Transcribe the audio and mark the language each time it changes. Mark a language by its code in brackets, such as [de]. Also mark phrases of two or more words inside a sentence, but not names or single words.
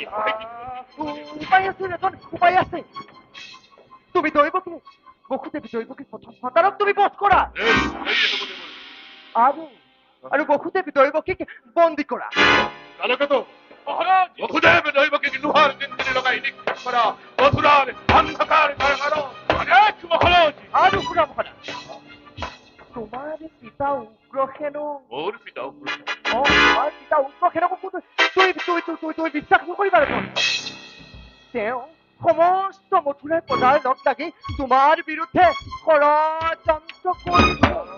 [as] উপায় আছে ৰাজন, উপায় আছে। তুমি দৈৱকী, বসুদেৱী দৈৱকীৰ প্ৰথম সন্তানক তুমি বধ কৰা আৰু আৰু বসুদেৱী দৈৱকীক বন্দী কৰা। বসুদেব দৈবকীক লোহার জিন্দিরে লগাই নিক্ষেপ করা মথুরার অন্ধকার কারাগার। মহারাজ আৰু শুনা মহাৰাজ, তোমাৰ পিতা উগ্ৰসেনো, ওর পিতা তোমাৰ পিতা উগ্ৰসেনকো তুমি বিশ্বাস নকৰিবা ৰাজন। তেওঁ সমস্ত মথুৰাৰ প্ৰজাৰ লগ লাগি তোমাৰ বিৰুদ্ধে ষড়যন্ত্ৰ কৰিছে।